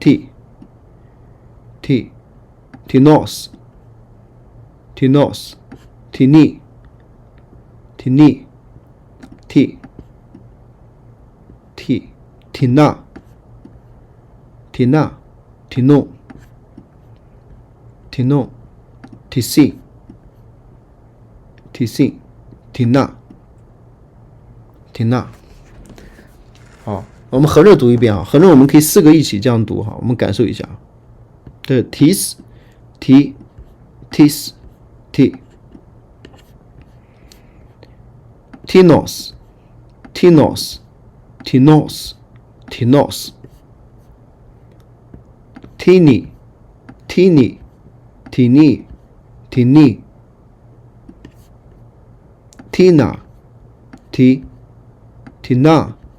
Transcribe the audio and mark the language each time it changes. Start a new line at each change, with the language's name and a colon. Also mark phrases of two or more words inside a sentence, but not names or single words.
Greek: τίνος τίνι τίνα τίνων τίσιν τίνα.
Chinese: 好，我们合着读一遍啊，合着我们可以4个一起这样读哈，我们感受一下。
Greek: 对 ， τις Τ τίνος τίνι τίνα τίνα